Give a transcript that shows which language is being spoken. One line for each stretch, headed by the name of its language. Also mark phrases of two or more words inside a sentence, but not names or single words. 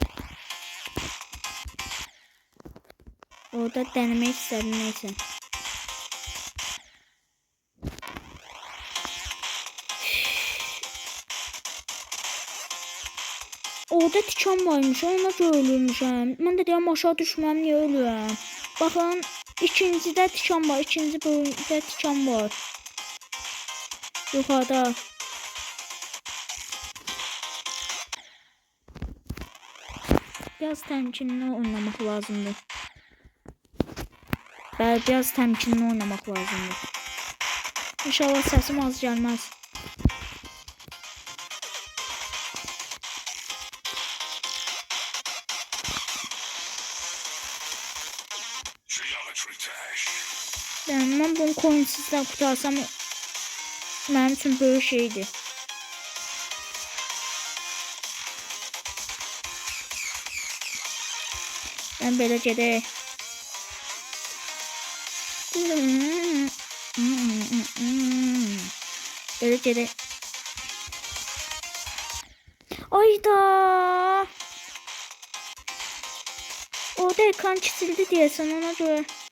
Turkish: Orada denemek istedim, neyse.
Azerbaijani: Orada tikan varmış, ona görə ölürmüşəm. Mən də deyəm aşağı düşməm, niyə ölürəm? Baxın, ikincidə tikan var, ikinci bölümdə tikan var. Yuxarıda. Biraz təmkinli oynamaq lazımdır. Bəli, biraz təmkinli oynamaq lazımdır. İnşallah səsim az gəlməz.
Turkish: Ben bunu coinsizden kurtarsam benim için böyük şeydi.
Azerbaijani: Ben belə gedək. Belə gedək. Ayda! Orada ekran çizildi deyəsən, ona görə.